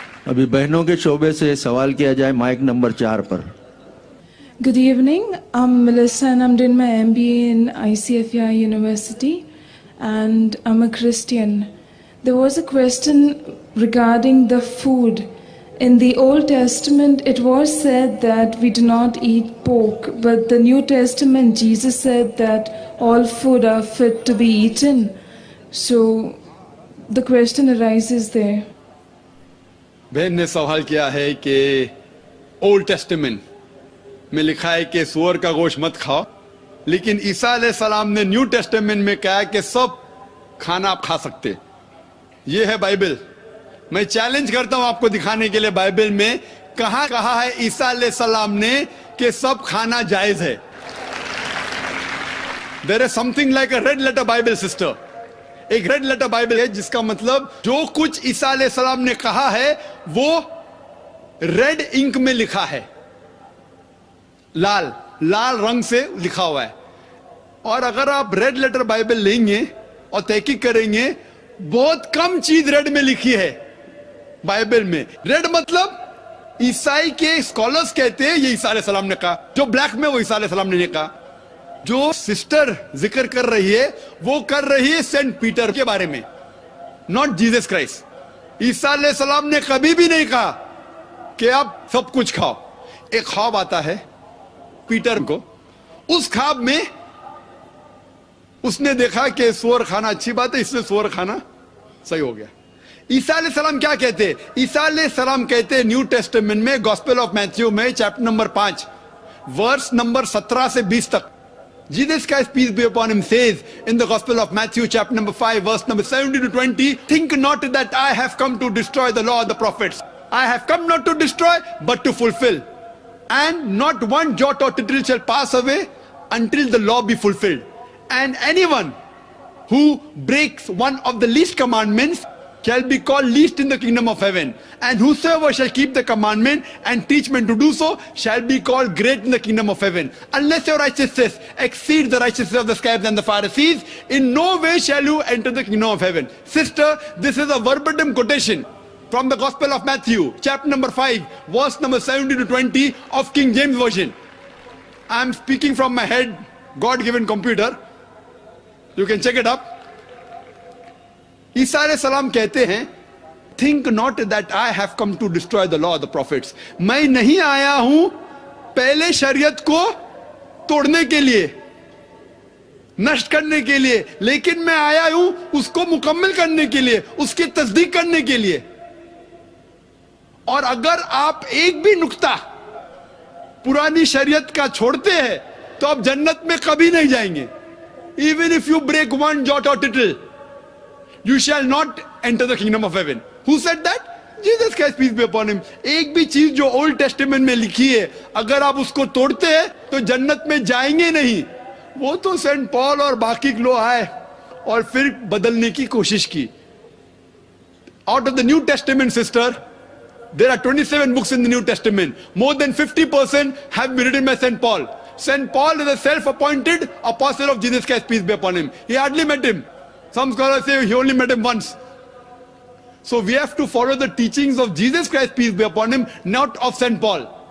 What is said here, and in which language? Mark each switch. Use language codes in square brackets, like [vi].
[ur] ابھی بہنوں کے شعبے سے سوال کیا جائے mic number 4 per. [en] Good evening. I'm Melissa and I'm doing my MBA in ICFI University and I'm a Christian. There was a question regarding the food. In the Old Testament, it was said that we do not eat pork, but the New Testament, Jesus said that all food are fit to be eaten. So the question arises there. [ur] بہن نے سوال کیا ہے کہ old testament میں لکھا ہے کہ سور کا گوشت مت کھاؤ، لیکن عیسیٰ علیہ السلام نے نیو ٹیسٹمنٹ میں کہا کہ سب کھانا آپ کھا سکتے. یہ ہے بائبل. میں چیلنج کرتا ہوں آپ کو دکھانے کے لیے بائبل میں کہاں کہا ہے عیسیٰ علیہ السلام نے کہ سب کھانا جائز ہے. [en] There is something like a red letter Bible, sister. [ur] ایک ریڈ لیٹر بائبل ہے جس کا مطلب جو کچھ عیسیٰ علیہ السلام نے کہا ہے وہ ریڈ انک میں لکھا ہے، لال رنگ سے لکھا ہوا ہے. اور اگر آپ ریڈ لیٹر بائبل لیں گے اور تحقیق کریں گے، بہت کم چیز ریڈ میں لکھی ہے بائبل میں. ریڈ مطلب عیسائی کے اسکالرز کہتے ہیں یہ عیسیٰ علیہ السلام نے کہا، جو بلیک میں وہ عیسیٰ علیہ السلام نے نہیں کہا. جو سسٹر ذکر کر رہی ہے وہ کر رہی ہے سینٹ پیٹر کے بارے میں، [en] Not Jesus Christ. [ur] عیسیٰ علیہ السلام نے کبھی بھی نہیں کہا کہ آپ سب کچھ کھاؤ. ایک خواب آتا ہے پیٹر کو، اس خواب میں اس نے دیکھا کہ سور کھانا اچھی بات ہے، اس نے سور کھانا صحیح ہو گیا. عیسیٰ علیہ السلام کیا کہتے ہیں؟ عیسیٰ علیہ السلام کہتے ہیں نیو ٹیسٹمنٹ میں گاسپل آف میتھیو میں چیپٹر نمبر 5 ورس نمبر 17 سے 20 تک. [en] Jesus Christ, peace be upon him, says in the Gospel of Matthew, chapter number 5, verse number 17 to 20, think not that I have come to destroy the law of the prophets. I have come not to destroy, but to fulfill. And not one jot or tittle shall pass away until the law be fulfilled. And anyone who breaks one of the least commandments shall be called least in the kingdom of heaven. And whosoever shall keep the commandment and teach men to do so shall be called great in the kingdom of heaven. Unless your righteousness exceeds the righteousness of the scribes and the Pharisees, in no way shall you enter the kingdom of heaven. Sister, this is a verbatim quotation from the Gospel of Matthew, chapter number 5, verse number 17 to 20 of King James Version. I am speaking from my head, God-given computer. You can check it up. [ur] عیسیٰ علیہ السلام کہتے ہیں [en] think not that I have come to destroy the law of the prophets. [ur] میں نہیں آیا ہوں پہلے شریعت کو توڑنے کے لیے، نشٹ کرنے کے لیے، لیکن میں آیا ہوں اس کو مکمل کرنے کے لیے، اس کی تصدیق کرنے کے لیے. اور اگر آپ ایک بھی نقطہ پرانی شریعت کا چھوڑتے ہیں تو آپ جنت میں کبھی نہیں جائیں گے. [en] Even if you break one jot or tittle, you shall not enter the kingdom of heaven. Who said that? Jesus Christ, peace be upon him. [ur] ایک بھی چیز جو اولڈ ٹیسٹمنٹ میں لکھی ہے اگر آپ اس کو توڑتے ہیں تو جنت میں جائیں گے نہیں. وہ تو سینٹ پال اور باقی لوگ آئے اور پھر بدلنے کی کوشش کی. [en] Out of the New Testament, sister, there are 27 books in the New Testament. More than 50% have been written by Saint Paul. Saint Paul is a self-appointed apostle of Jesus Christ, peace be upon him. He hardly met him. Some scholars say he only met him once. So we have to follow the teachings of Jesus Christ, peace be upon him, not of Saint Paul.